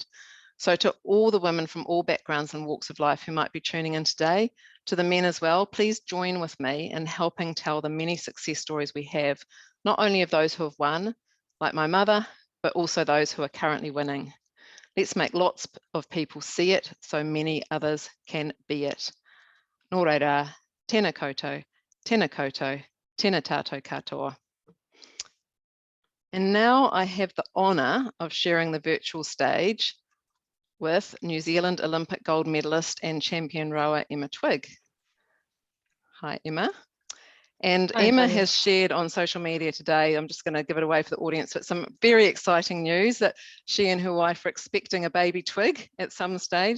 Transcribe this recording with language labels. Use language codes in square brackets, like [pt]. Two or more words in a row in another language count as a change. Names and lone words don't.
[en] So to all the women from all backgrounds and walks of life who might be tuning in today, to the men as well, please join with me in helping tell the many success stories we have, not only of those who have won, like my mother, but also those who are currently winning. Let's make lots of people see it so many others can be it. [mi] Nō reira, tēnā koutou, tēnā koutou, tēnā tātou katoa. [en] And now I have the honour of sharing the virtual stage with New Zealand Olympic gold medalist and champion rower Emma Twigg. Hi, Emma. And Hi, Emma Antonia. has shared on social media today, I'm just going to give it away for the audience, but some very exciting news that she and her wife are expecting a baby Twig at some stage.